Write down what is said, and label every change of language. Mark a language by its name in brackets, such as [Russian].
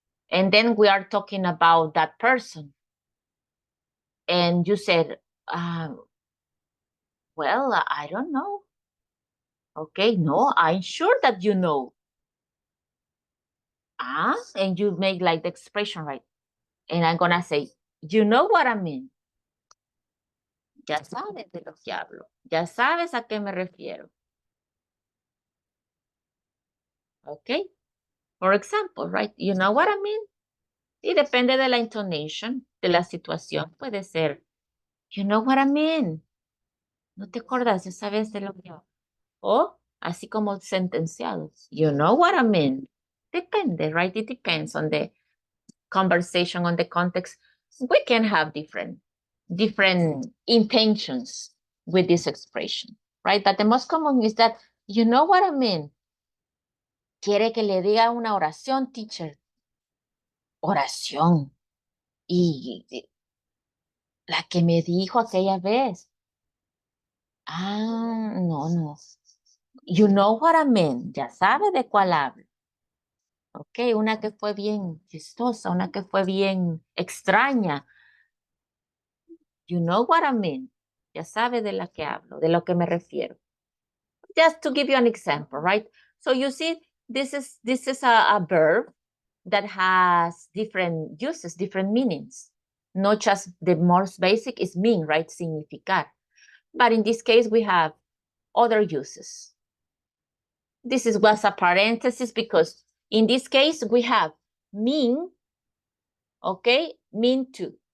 [English] And then we are talking about that person. And you said, well, I don't know. Okay, no, I'm sure that you know. And you make like the expression, right? And I'm gonna say, you know what I mean. [Spanish] Ya sabes de lo que hablo. Ya sabes a qué me refiero. [English] Okay? For example, right? You know what I mean? [Spanish] Y depende de la intonation, de la situación. Puede ser, [English] you know what I mean. [Spanish] No te acuerdas, ya sabes de lo que hablo. O así como sentenciados. [English] You know what I mean. Depende, right? It depends on the conversation, on the context. We can have different intentions with this expression, right? But the most common is that, you know what I mean. [Spanish] Quiere que le diga una oración, teacher. Oración. Y la que me dijo aquella vez. [English] No. You know what I mean. [Spanish] Ya sabe de cuál hablo. Ok, una que fue bien chistosa, una que fue bien extraña. [English] You know what I mean. [Spanish] Ya sabe de la que hablo, de lo que me refiero. [English] Just to give you an example, right? So you see, this is a verb that has different uses, different meanings. Not just the most basic is mean, right? Significar. But in this case, we have other uses. This was a parenthesis because in this case, we have mean, okay, mean to.